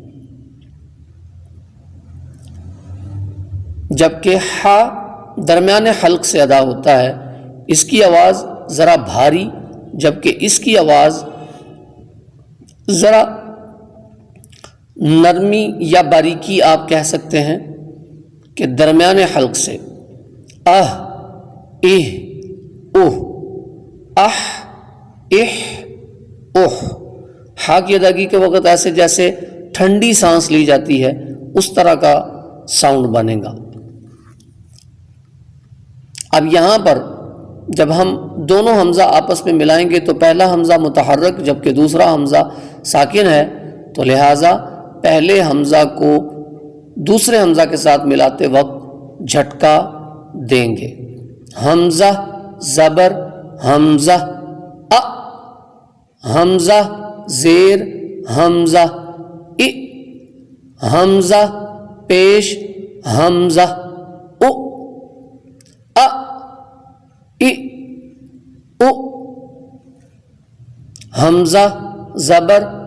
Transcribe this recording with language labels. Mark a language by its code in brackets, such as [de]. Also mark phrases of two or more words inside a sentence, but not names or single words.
[ur] جبکہ ہا درمیان حلق سے ادا ہوتا ہے، اس کی آواز ذرا بھاری، جبکہ اس کی آواز ذرا نرمی یا باریکی آپ کہہ سکتے ہیں کہ درمیان حلق سے اہ اہ اوہ اح اح اوہ۔ ہا کی ادائیگی کے وقت ایسے جیسے ٹھنڈی سانس لی جاتی ہے اس طرح کا ساؤنڈ بنے گا۔ اب یہاں پر جب ہم دونوں حمزہ آپس میں ملائیں گے تو پہلا حمزہ متحرک جبکہ دوسرا حمزہ ساکن ہے، تو لہٰذا پہلے حمزہ کو دوسرے حمزہ کے ساتھ ملاتے وقت جھٹکا دیں گے۔ حمزہ زبر حمزہ ا، حمزہ زیر حمزہ ا، حمزہ پیش حمزہ او ا ا او، حمزہ زبر